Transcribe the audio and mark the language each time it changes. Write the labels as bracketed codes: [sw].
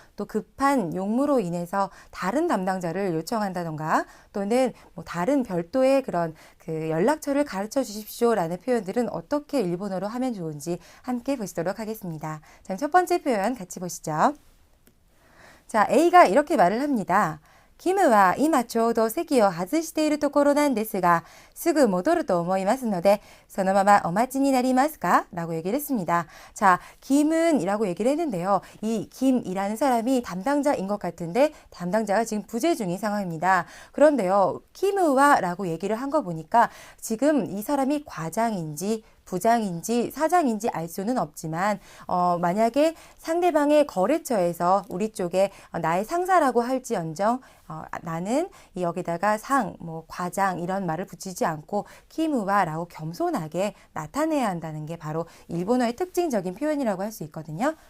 [ko] 또 급한 용무로 인해서 다른 담당자를 요청한다던가 또는 다른 별도의 그런 그 연락처를 가르쳐 주십시오라는 표현들은 어떻게 일본어로 하면 좋은지 함께 보시도록 하겠습니다. 자, 첫 번째 표현 같이 보시죠. 자, A가 이렇게 말을 합니다. [ja] キムは今ちょうど席を外しているところなんですが、すぐ戻ると思いますので、そのままお待ちになりますか? [ko] 라고 얘기를 했습니다. 자, 김은 이라고 얘기를 했는데요. 이 김이라는 사람이 담당자인 것 같은데 담당자가 지금 부재 중인 상황입니다. 그런데요, 키무와 라고 얘기를 한 거 보니까 지금 이 사람이 과장인지 부장인지 사장인지 알 수는 없지만 만약에 상대방의 거래처에서 우리 쪽에 나의 상사라고 할지언정 나는 여기다가 뭐 과장 이런 말을 붙이지 않고 키무와라고 겸손하게 나타내야 한다는 게 바로 일본어의 특징적인 표현이라고 할 수 있거든요.